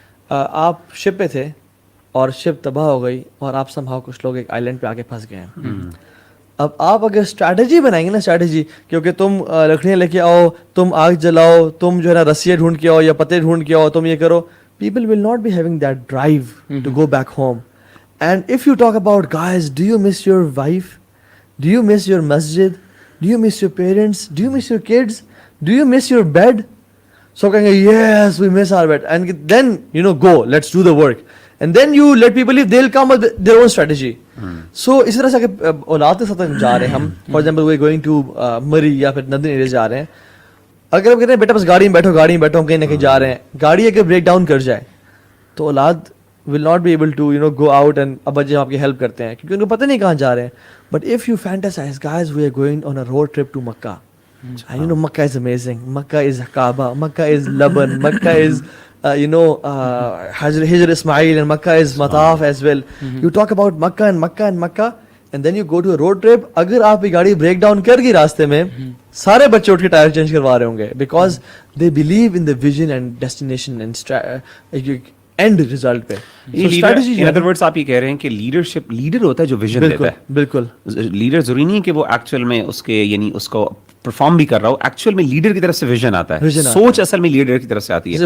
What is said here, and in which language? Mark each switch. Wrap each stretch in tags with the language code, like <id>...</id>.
<ur>آپ شپ پہ تھے اور شپ تباہ ہو گئی اور آپ سمہاؤ کچھ لوگ ایک آئلینڈ پہ آ کے پھنس گئے ہیں. اب آپ اگر اسٹریٹجی بنائیں گے نا, اسٹریٹجی, کیونکہ تم لکڑیاں لے کے آؤ, تم آگ جلاؤ, تم جو ہے نا رسیاں ڈھونڈ کے آؤ یا پتے ڈھونڈ کے آؤ, تم یہ کرو,</ur> <en>People will not be having that drive to go back home. And if you talk about, guys, do you miss your wife? Do you miss your masjid? Do you miss your parents? Do you miss your kids? Do you miss your bed? So</en> <ur>کہیں گے</ur> <en>yes, we miss our bed. And then, you know, go, let's do the work. And then you let people live, they'll come with their own strategy.</en> <ur>So اس طرح سے اگر اولاد کے ساتھ جا رہے ہیں ہم,</ur> <en>for example we going to</en> <ur>مری یا پھر ندن ایریا جا رہے ہیں, اگر ہم کہتے ہیں بیٹا بس گاڑی میں بیٹھو ہم کہیں نہ کہیں جا رہے ہیں, گاڑی اگر بریک ڈاؤن کر جائے تو اولاد</ur> <en>will not be able to, you know, go out and</en> <ur>ابا جی آپ کی ہیلپ کرتے ہیں کیونکہ ان کو پتہ نہیں کہاں جا رہے ہیں.</ur> <en>But if you fantasize, guys, we are going on a road trip to Makkah. And you know, Makkah is amazing. Makkah is Kaaba. Makkah is Laban. Makkah is, Hijr Ismail, and Makkah is Mataf as well. You talk about Makkah, and then you go to a road trip.</en> <ur>اگر آپ کی گاڑی break down کر گئی راستے میں, سارے بچے اٹھ کے ٹائر چینج کروا رہے ہوں گے,</ur> <en>because they believe in the vision and destination and</en> <ur>and result پہ.</ur> <en>in other words</en> <ur>آپ یہ کہہ رہے ہیں کہ لیڈرشپ, لیڈر ہوتا ہے جو ویژن دیتا ہے. بالکل, لیڈر ضروری نہیں ہے کہ وہ ایکچوئل میں اس کے یعنی اس کو پرفارم بھی کر رہا ہو, ایکچوئل میں لیڈر کی طرف سے ویژن آتا ہے, سوچ اصل میں لیڈر کی طرف سے آتی ہے.</ur>